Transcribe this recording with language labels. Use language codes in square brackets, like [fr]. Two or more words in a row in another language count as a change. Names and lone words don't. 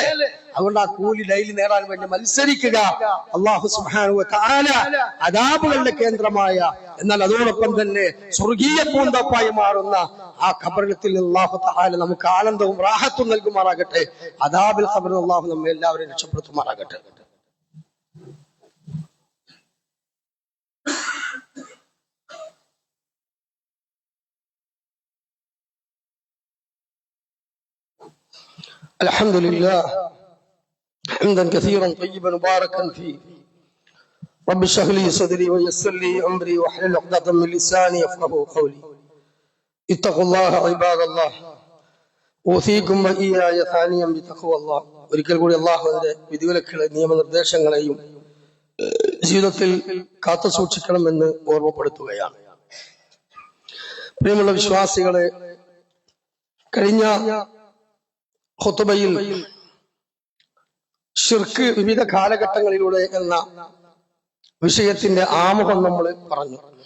[ml] അതുകൊണ്ട് ആ കൂലി ഡെയിലി നേടാൻ വേണ്ടി മത്സരിക്കുക. [ar] الله سبحانه وتعالى [ml] അദാബുകളുടെ കേന്ദ്രമായ, എന്നാൽ അതോടൊപ്പം തന്നെ സ്വർഗീയ പൂന്തപ്പായി മാറുന്ന ആ ഖബറിൽ [ar] الله تعالى [ml] നമുക്ക് ആനന്ദവും റാഹത്തും നൽകുമാറാകട്ടെ. അദാബുൽ ഖബറിൽ അല്ലാഹു നമ്മെ എല്ലാവരെയും രക്ഷപ്പെടുത്തുമാറാകട്ടെ. [ar] الحمد لله حمدا كثيرا طيبا مباركا فيه. رب اشرح لي صدري ويسر لي امري واحلل عقدة من لساني يفقهوا قولي. اتقوا الله عباد الله اوصيكم واياي ثانيا بتقوى الله. [ml] ഒരിക്കൽ കൂടി അല്ലാഹുവിന്റെ വിധിവിലക്കുകളെ നിയമനിർദ്ദേശങ്ങളെയും ജീവിതത്തിൽ കാത്തു സൂക്ഷിക്കണമെന്ന് ഓർമ്മപ്പെടുത്തുകയാണ്. പ്രിയമുള്ള വിശ്വാസികളെ, കഴിഞ്ഞ ഖുതുബയിൽ ശിർക്ക് വിവിധ കാലഘട്ടങ്ങളിലൂടെ എന്ന വിഷയത്തിന്റെ ആമുഖം നമ്മൾ പറഞ്ഞു.